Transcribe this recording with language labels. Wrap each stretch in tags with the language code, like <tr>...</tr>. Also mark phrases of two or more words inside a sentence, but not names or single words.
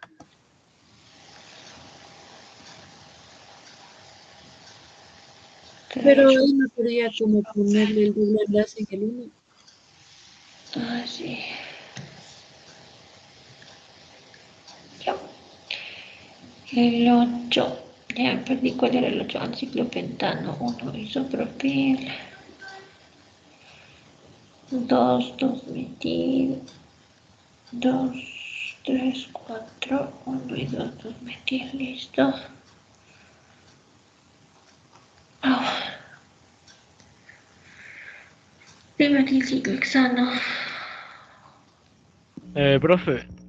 <es>Pero ahí no podría como ponerle el doble enlace en el 1. Sí. Ya. El 8. Ya perdí cuál era el 8. Ciclopentano. 1 isopropil. 2, 2 metil. 2, 3, 4. 1 y 2, 2 metil. Listo. Dimetil ciclohexano. Profe,</es>